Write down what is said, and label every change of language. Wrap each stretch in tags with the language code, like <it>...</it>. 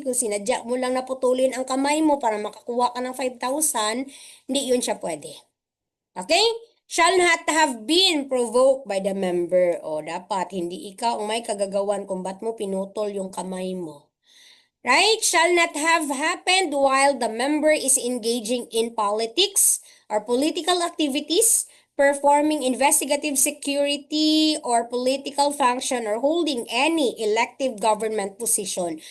<tl>Kung sinadya mo lang naputulin ang kamay mo para makakuha ka ng 5,000, hindi yun siya pwede. Okay?</tl> <en>Shall not have been provoked by the member.</en> <tl>O dapat, hindi ikaw ang may kagagawan kung ba't mo pinutol yung kamay mo. Right?</tl> <en>Shall not have happened while the member is engaging in politics or political activities, performing investigative security or political function or holding any elective government position.</en>